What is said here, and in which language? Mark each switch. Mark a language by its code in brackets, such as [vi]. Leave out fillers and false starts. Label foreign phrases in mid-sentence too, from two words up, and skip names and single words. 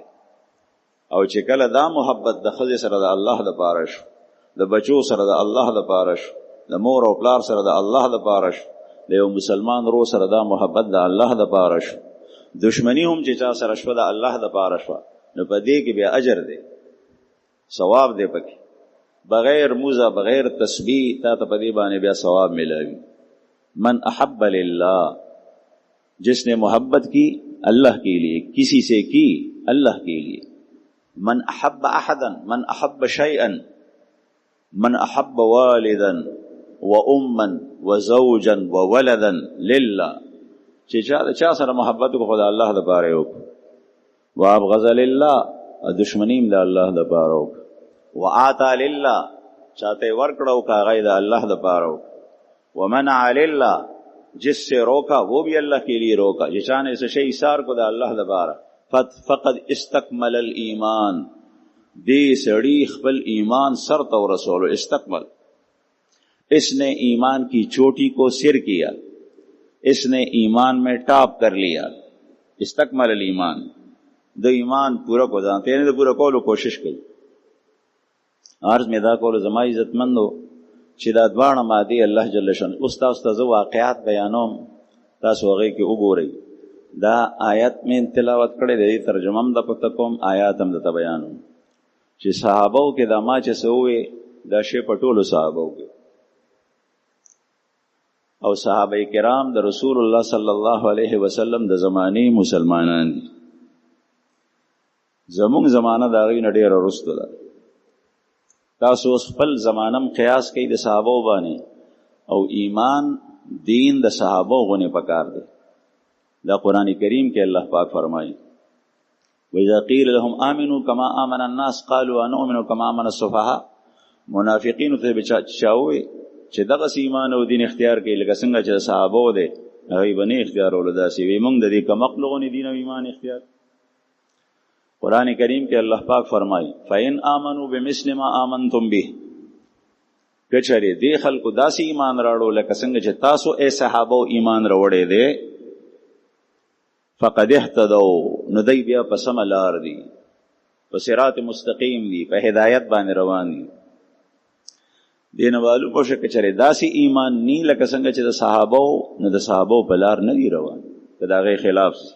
[ps] او چې کله دا محبت د ښځې سره د الله دپاره شو، د بچو سره د الله دپاره شو، د مور او پلار سره د الله دپاره شو، د یو مسلمان رو سره دا محبت د الله دپاره شو، دشمنی هم چې چا سره شوه د الله دپاره شوه، نو په دې کې بیا اجر دی، ثواب دی پکې، بغیر موزه بغیر تسبیح تا ته په دې باندې بیا ثواب ملاوي. [ar] من احب للہ، [ur] جس نے محبت کی اللہ کے لیے، کسی سے کی اللہ کے لیے. [ar] من احب احدا، من احب شیئا، من احب والدا واما وزوجا وولدا للہ. [ps] چې چا سره محبت کو خدا الله دپاره وکړو، [ar] وابغض للہ، [ps] دشمنیم د الله دپاره وکړو، [ar] وعاطى للہ، [ps] چاته ورکړو کا هغه د الله دپاره وکړو، [ar] ومنع للہ، [ur] جس سے روکا وہ بھی اللہ کے لیے روکا، [ps] چې چا نه څه شی ایثار کو د الله دپاره، [ar] فقد استکمل الایمان، [ps] دې سړي خپل ایمان سر ته ورسولو. [ar] استکمل، [ur] اس نے ایمان کی چوٹی کو سر کیا، اس نے ایمان میں ٹاپ کر لیا. [ar] استکمل الایمان، [ps] د ایمان پورا کو ځانته نه پورا کولو کوشش کوي. عرض می دا کولو زما عزتمندو چې دا دواړه مادي الله جل شانه اوس تاسو ته واقعات بیانوم، تاسو هغې کې وګورئ. دا آیت میں تلاوت کړی دی، ترجمه هم د پته کوم، آیات هم درته بیانوم چې صحابو کې دا ما چې څه ووې دا شی په ټولو صحابو کې، او صحابه کرام د رسول الله [ar] صلی الله علیه وسلم [ps] د زمانې مسلمانان دي. زمونږ زمانه د هغې نه ډېره وروسته ده. تاسو اوس خپل زمانم قیاس کوي د صحابو باندې، او ایمان دین د صحابو غونې پکار دی. دا قرآن کریم کې الله پاک فرمایي [ar] وَإِذَا قِيلَ لَهُمْ آمِنُوا كَمَا آمَنَ النَّاسُ قَالُوا أَنُؤْمِنُ كَمَا آمَنَ السُّفَهَاءُ. [ps] منافقینو ته چاوي چې دغه ایمان او دین اختیار کوي لکه څنګه چې صحابو دی، هغوی به نه اختیارولو داسې وي، موږ د دې کمعقلو غونې دین او ایمان اختیار. قرآن کریم کې الله پاک فرمایي [ar] فَإِنْ آمَنُوا بِمِثْلِ مَا آمَنْتُمْ بِهِ، [ps] کچری دی خلکو داسې ایمان راړو لکه څنګه چې تاسو ای صحابو ایمان راوړی دی [ar] فقد اهتدوا [ps] نو دی بیا په سمه لار دي په صراط مستقیم دي په هدایت باندې روان دي دې نه معلوم شو کچری داسې ایمان نی لکه څنګه چې د صحابو نو د صحابو په لار نه دي روان که د هغې خلاف